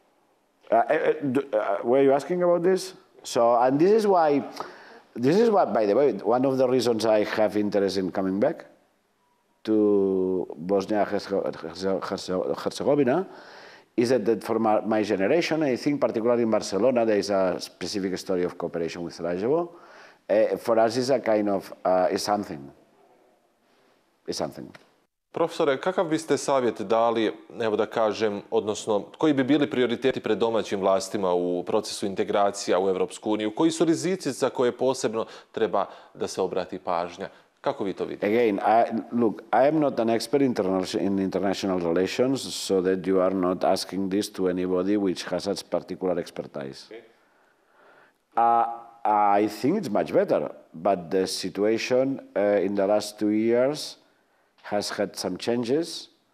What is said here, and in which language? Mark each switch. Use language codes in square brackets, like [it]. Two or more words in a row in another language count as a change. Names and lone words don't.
[en] Were you asking about this? So, and this is what, by the way, one of the reasons I have interest in coming back to Bosnia and Herzegovina is that for my generation, I think particularly in Barcelona, there is a specific story of cooperation with Sarajevo. For us, it's a kind of, it's something. It's something. [bs] Profesore, kakav biste savjet dali, evo da kažem, odnosno koji bi bili prioriteti pred domaćim vlastima u procesu integracija u Evropsku uniju? Koji su rizici za koje posebno treba da se obrati pažnja? Kako vi to vidite? [en] Again, I am not an expert in international relations, so that you are not asking this to anybody which has a particular expertise. Okay. I think it's much better, but the situation in the last 2 years has had some changes.